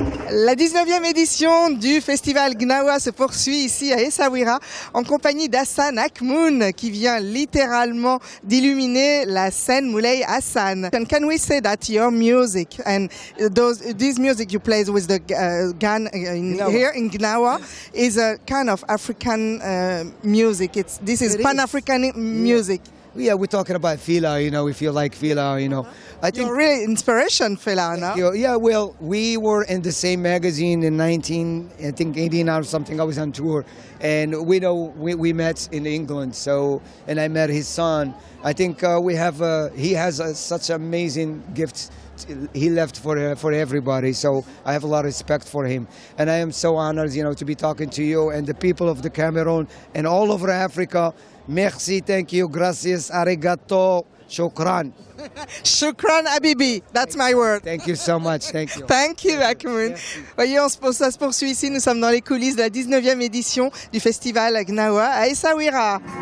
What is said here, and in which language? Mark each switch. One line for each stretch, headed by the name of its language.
French: La 19e édition du festival Gnawa se poursuit ici à Essaouira en compagnie d'Hassan Akmoun qui vient littéralement d'illuminer la scène Moulay Hassan.
English: And can we say that your music and this music you play with the gun here in Gnawa is a kind of African music? This is Pan-African music. Yeah, we're talking about Fela, you know, we feel like Fela, you know. I think you're really inspiration, Fela, no? Yeah, well, we were in the same magazine in 1989 or something. I was on tour, and we met in England. So, and I met his son. I think he has such amazing gifts. He left for everybody, so I have a lot of respect for him, and I am so honored, you know, to be talking to you and the people of the Cameroon and all over Africa. Merci, thank you, gracias, arigato, shukran. Shukran Habibi, that's my word. Thank you so much, thank you. Thank you, Akmoun.
French: Voyez, ça se poursuit ici, nous sommes dans les coulisses de la 19e édition du festival Gnawa à Essaouira.